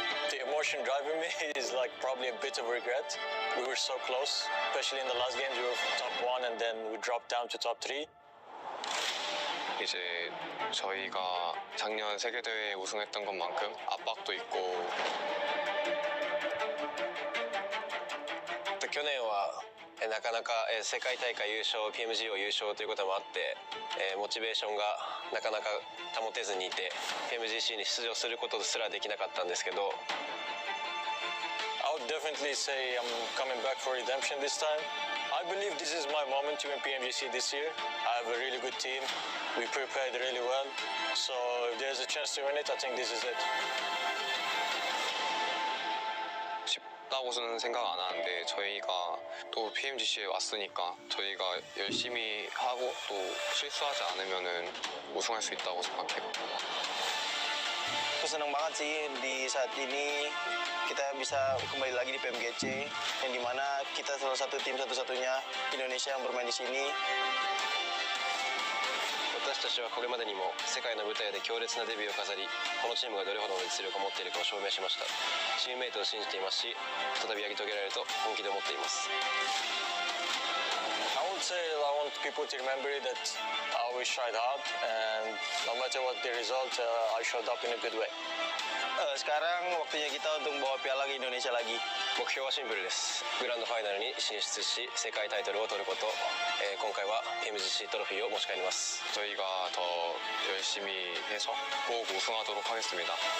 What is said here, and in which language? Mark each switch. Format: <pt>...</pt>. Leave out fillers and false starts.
<en>The emotion driving me is like probably a bit of regret. We were so close, especially in the last games. We were top 1 and then we dropped down to top 3.</en> <ko>이제 저희가 작년 세계대회 우승했던 것만큼 압박도 있고</ko> <ja>去年はなかなか世界大会優勝 PMG を優勝ということもあってモチベーションがなかなか保てずにいて PMGC に出場することすらできなかったんですけど</ja> <en>I would definitely say I'm coming back for redemption this time. I believe this is my moment to win PMGC this year. I have a really good team. We prepared really well. So if there's a chance to win it, I think this is it.</en> <ko>쉽다고는 생각 안 하는데 저희가 또 PMGC에 왔으니까 저희가 열심히 하고 또 실수하지 않으면은 우승할 수 있다고 생각해요.</ko> <id>Senang banget sih di saat ini kita bisa kembali lagi di PMGC yang dimana kita salah satu tim satu-satunya Indonesia yang bermain di sini.</id> <ja>私たちはこれまでにも世界の舞台で強烈なデビューを飾りこのチームがどれほどの実力を持っているかを証明しましたチームメイトを信じていますし再びやり遂げられると本気で思っています</ja> <en>I would say I want people to remember that I always tried hard and no matter what the result, I showed up in a good way.</en> <id>Sekarang waktunya kita untuk bawa piala ke Indonesia lagi.</id> <ja>目標はシンプルですグランドファイナルに進出し世界タイトルを取ること、今回は PMGC トロフィーを持ち帰ります</ja> <ko>저희가 더 열심히 해서 꼭 우승하도록 하겠습니다.</ko>